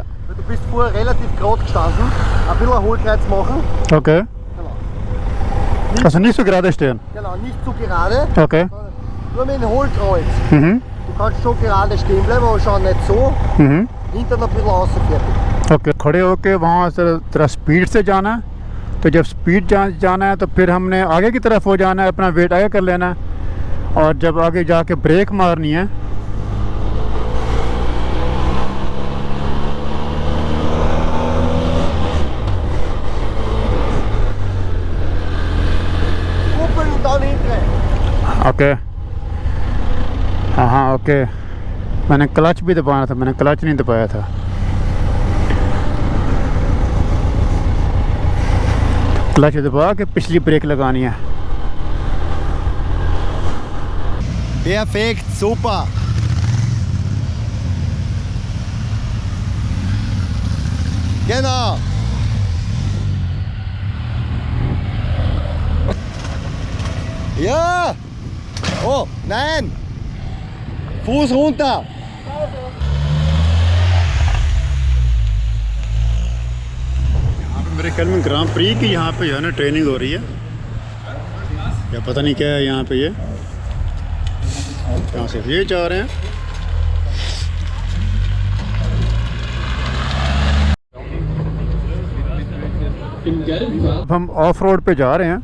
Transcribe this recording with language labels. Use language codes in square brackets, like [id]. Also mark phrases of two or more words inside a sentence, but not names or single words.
[de] Weil du bist vorher relativ gerade gestanden. Ein bisschen ein Hohlkreuz machen. okay. Genau. Also nicht so gerade stehen. Genau, nicht zu gerade. Okay. Nur mit dem Hohlkreuz. Mhm. Du kannst schon gerade stehen bleiben, aber schon nicht so. Mhm. Hintern ein bisschen außen fertig. [hi] ओके खड़े होके वहाँ से तेरा स्पीड से जाना है, तो जब स्पीड जाना है तो फिर हमने आगे की तरफ हो जाना है, अपना वेट आगे कर लेना है, और जब आगे जाके ब्रेक मारनी है [de] Kuppeln und dann hinten. [hi] ओके हाँ ओके। मैंने क्लच भी दबाना था, मैंने क्लच नहीं दबाया था। क्लच दबा के पिछली ब्रेक लगानी है। [de] Perfekt, super. Genau. Ja. Oh, nein. Fuß runter. [hi] मेरे ख्याल में ग्रां प्री की यहाँ पे जो है ना ट्रेनिंग हो रही है, या पता नहीं क्या है यहाँ पे। ये यहाँ से ये जा रहे हैं। अब हम [en] off road [hi] पे जा रहे हैं।